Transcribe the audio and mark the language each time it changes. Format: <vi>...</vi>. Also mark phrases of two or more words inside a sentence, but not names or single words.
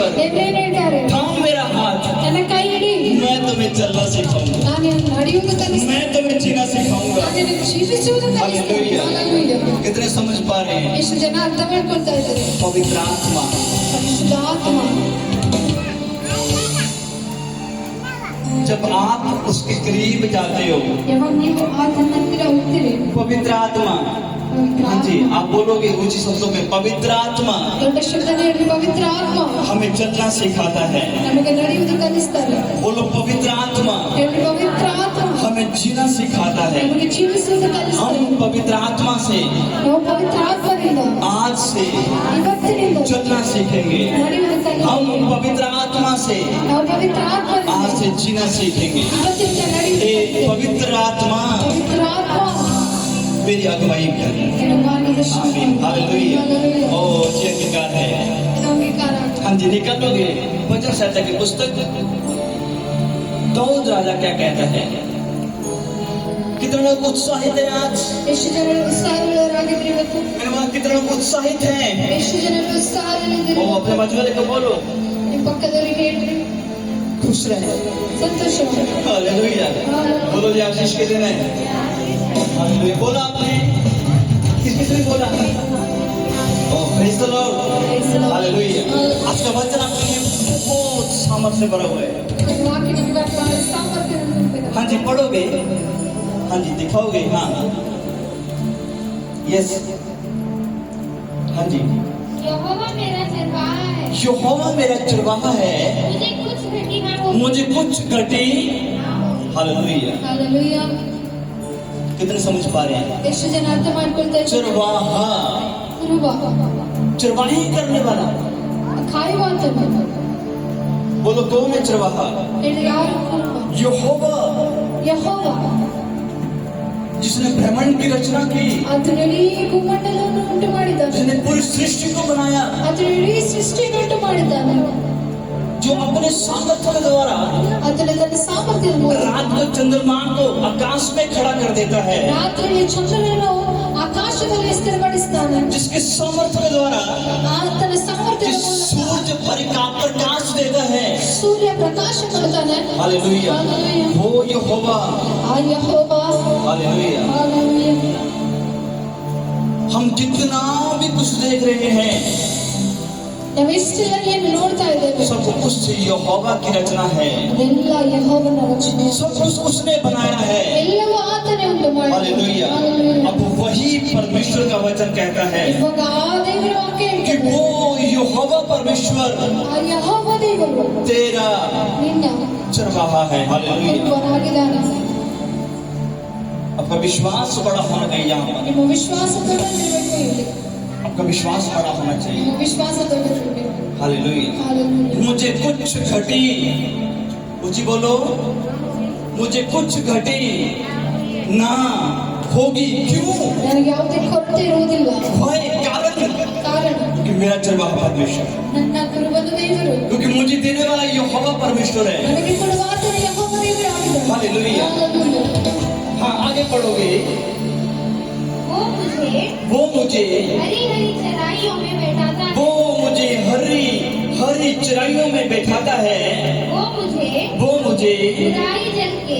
<kn>ದೇವರೇನು ಹೇಳ್ತಾರೆ</kn> <hi>थाम मेरा हाथ,</hi> <kn>ನನ್ನ ಕೈ ಹಿಡಿ</kn> <hi>मैं तुम्हें चलना सिखाऊंगा,</hi> <kn>ನಾನು ನಿನಗೆ ನಡೆಯುವುದಕ್ಕೆ ಕಲಿಸ್ತೇನೆ</kn> <hi>मैं तुम्हें जीना सिखाऊंगा।</hi> <kn>ನಾನು ನಿನಗೆ ಜೀವಿಸುವುದಕ್ಕೆ ಕಲಿಸ್ತೇನೆ Hallelujah. Hallelujah.</kn> <hi>कितने समझ पा रहे हैं?</hi> <kn>ಎಷ್ಟು ಜನ ಅರ್ಥ ಮಾಡ್ಕೊಳ್ತಾ ಇದ್ದಾರೆ</kn> <hi>पवित्र आत्मा,</hi> <kn>ಪರಿಶುದ್ಧಾತ್ಮ</kn> <hi>जब आप उसके करीब जाते हो,</hi> <kn>ಯಾವಾಗ ನೀವು ಆತನ ಹತ್ತಿರ ಹೋಗ್ತೀರಿ</kn> <hi>पवित्र आत्मा, हाँ जी, आप बोलोगे ऊंची शब्दों में पवित्र आत्मा</hi> <kn>ದೊಡ್ಡ ಶಬ್ದನೇ ಹೇಳಿ ಪವಿತ್ರ ಆತ್ಮ</kn> <hi>हमें चलना सिखाता है।</hi> <kn>ನಮಗೆ ನಡೆಯುವುದು ಕಲಿಸ್ತಾರೆ</kn> <hi>बोलो पवित्र आत्मा</hi> <kn>ಹೇಳಿ ಪವಿತ್ರ ಆತ್ಮ</kn> <hi>हमें जीना सिखाता है।</hi> <kn>ನಮಗೆ ಜೀವಿಸುವುದು ಕಲಿಸ್ತಾರೆ</kn> <hi>हम पवित्र आत्मा से</hi> <kn>ನಾವು ಪವಿತ್ರ ಆತ್ಮದಿಂದ</kn> <hi>आज से</hi> <kn>ಇವತ್ತಿನಿಂದ</kn> <hi>चलना सीखेंगे।</hi> <kn>ನಡೆಯುವುದು</kn> <hi>हम</hi> <kn>ಕಲಿಸ್ತಾರೆ</kn> <hi>पवित्र आत्मा से</hi> <kn>ನಾವು पवित्र ಆತ್ಮದಿಂದ</kn> <hi>आज से जीना सीखेंगे।</hi> <kn>ಇವತ್ತಿನಿಂದ</kn> <hi>ये</hi> <kn>ನಡೆಯುವುದು</kn> <hi>पवित्र आत्मा</hi> <kn>ಪವಿತ್ರ ಆತ್ಮ</kn> <hi>मेरी अगुवाई करे।</hi> <kn>ನನ್ನ ಮಾರ್ಗದರ್ಶನ</kn> <hi>आमीन। हालेलुया। Hallelujah. ओ जी अंगीकार है।</hi> <kn>ಇದು ಅಂಗೀಕಾರ</kn> <hi>हाँ जी, निकालोगे वचन संहिता की पुस्तक दाऊद राजा क्या कहता है? कितने लोग उत्साहित हैं आज?</hi> <kn>ಎಷ್ಟು ಜನರು ಉತ್ಸಾಹವುಳ್ಳವರಾಗಿದ್ರಿ ಇವತ್ತು</kn> <hi>मेरे वहां कितने लोग उत्साहित हैं?</hi> <kn>ಎಷ್ಟು ಜನರು ಉತ್ಸಾಹದಲ್ಲಿದ್ದೀರಿ</kn> <hi>ओ अपने बाजू वाले को बोलो</hi> <kn>ನಿಮ್ಮ पಕ್ಕದವರಿಗೆ ಹೇಳ್ರಿ</kn> <hi>खुश रहे।</hi> <kn>ಸಂತೋಷ</kn> <hi>हालेलुया। बोलो जी आशीष के दिन है। हालेलुया। बोला आपने? किस किसने बोला? ओ</hi> <en>Praise the Lord. Praise the Lord.</en> <hi>हालेलुया। आज का वचन आपके लिए बहुत सामर्थ्य से भरा हुआ है।</hi> <kn>ವಾಕ್ಯ ನಿಮಗೆ ಬಹಳ ಸಾಮರ್ಥ್ಯವನ್ನು ತುಂಬಿದೆ.</kn> <hi>हाँ जी, पढ़ोगे, हाँ जी, दिखाओगे, हाँ यस, हाँ जी। यहोवा मेरा चरवाहा है, यहोवा मेरा चरवाहा है, मुझे कुछ घटी ना हो। मुझे कुछ घटी। हालेलुया। Hallelujah. कितने समझ पा रहे हैं?</hi> <kn>ಎಷ್ಟು ಜನ ಅರ್ಥ ಮಾಡ್ಕೊಳ್ತಾ ಇದ್ದಾರೆ</kn> <hi>चरवाहा,</hi> <kn>ಕುರುಬ</kn> <hi>चरवाही करने वाला।</hi> <kn>ಕಾಯುವಂತನು</kn> <hi>बोलो गौ में चरवाहा।</hi> <kn>ಹೇಳಿ ಯಾರು ಕುರುಬ</kn> <hi>यहोवा</hi> <kn>ಯೆಹೋವ</kn> <hi>जिसने ब्रह्मांड की रचना की,</hi> <kn>ಆತನು ಇಡೀ ಭೂಮಂಡಲವನ್ನು ಉಂಟು ಮಾಡಿದ್ದಾನೆ</kn> <hi>जिसने पूरी सृष्टि को बनाया,</hi> <kn>ಆತನು ಇಡೀ ಸೃಷ್ಟಿಯನ್ನು ಉಂಟು ಮಾಡಿದ್ದಾನೆ</kn> <hi>जो अपने सामर्थ्य के द्वारा</hi> <kn>ಆತನು ತನ್ನ ಸಾಮರ್ಥ್ಯದ ಮೂಲಕ</kn> <hi>रात को चंद्रमा को आकाश में खड़ा कर देता है,</hi> <kn>ರಾತ್ರಿಯಲ್ಲಿ ಚಂದ್ರನನ್ನು ಆಕಾಶದಲ್ಲಿ ಸ್ಥಿರಪಡಿಸ್ತಾನೆ</kn> <hi>जिसके सामर्थ्य के द्वारा</hi> <kn>ಆತನ ಸಾಮರ್ಥ್ಯದ</kn> <hi>जिस</hi> <kn>ಮೂಲಕ</kn> <hi>सूरज प्रकाश देता है।</hi> <kn>ಸೂರ್ಯ ಪ್ರಕಾಶ ಕೊಡ್ತಾನೆ</kn> <hi>हालेलुया। Hallelujah. वो यहोवा।</hi> <kn>ಆ ಯೆಹೋವ</kn> <hi>हालेलुया। Hallelujah. हम जितना भी कुछ देख रहे हैं,</hi> <kn>ನಾವು ಎಷ್ಟೆಲ್ಲ ಏನು ನೋಡ್ತಾ ಇದ್ದೇವೆ</kn> <hi>सब कुछ यहोवा की रचना है,</hi> <kn>ಅದೆಲ್ಲ ಯೆಹೋವನ ರಚನೆ</kn> <hi>सब कुछ उसने बनाया है।</hi> <kn>ಎಲ್ಲವೂ ಆತನೇ ಉಂಟು</kn> <hi>हालेलुया।</hi> <kn>ಮಾಡಿದ್ದಾನೆ</kn> <hi>अब वही परमेश्वर का वचन कहता है</hi> <kn>ಇವಾಗ ಆ ದೇವರ ವಾಕ್ಯ</kn> <hi>कि</hi> <kn>ಹೇಳ್ತದೆ</kn> <hi>वो यहोवा परमेश्वर</hi> <kn>ಆ ಯೆಹೋವ ದೇವರು</kn> <hi>तेरा</hi> <kn>ನಿನ್ನ</kn> <hi>चरवाहा है। हालेलुया।</hi> <kn>ಕುರುಬನಾಗಿದ್ದಾನೆ</kn> <hi>आपका विश्वास बड़ा होना चाहिए यहाँ पर,</hi> <kn>ನಿಮ್ಮ ವಿಶ್ವಾಸ ದೊಡ್ಡದಿರಬೇಕು ಇಲ್ಲಿ</kn> <hi>आपका विश्वास बड़ा होना चाहिए।</hi> <kn>ನಿಮ್ಮ ವಿಶ್ವಾಸ ದೊಡ್ಡದಿರಬೇಕು</kn> <hi>हालेलुया। Hallelujah. मुझे कुछ घटी, ऊंची बोलो, मुझे कुछ घटी ना होगी। क्यों?</hi> <kn>ನನಗೆ ಯಾವುದೇ ಕೊರತೆ ಇರುವುದಿಲ್ಲ</kn> <hi>वह कारण</hi> <kn>ಕಾರಣ</kn> <hi>क्योंकि मेरा चरवाहा परमेश्वर,</hi> <kn>ನನ್ನ ಕುರುಬನ ದೇವರು</kn> <hi>क्योंकि मुझे देने वाला यहोवा परमेश्वर है।</hi> <kn>ನನಗೆ ಕೊಡುವ ಆತನ ಯೆಹೋವ ದೇವರು ಆಗಿದ್ದಾನೆ Hallelujah. Hallelujah.</kn> <hi>हाँ, आगे पढ़ोगे। वो मुझे वो मुझे हरी हरी चराइयों में बैठाता है, वो मुझे हरी हरी चराइयों में बैठाता है। वो मुझे वो मुझे मुझे बुराई जल के</hi>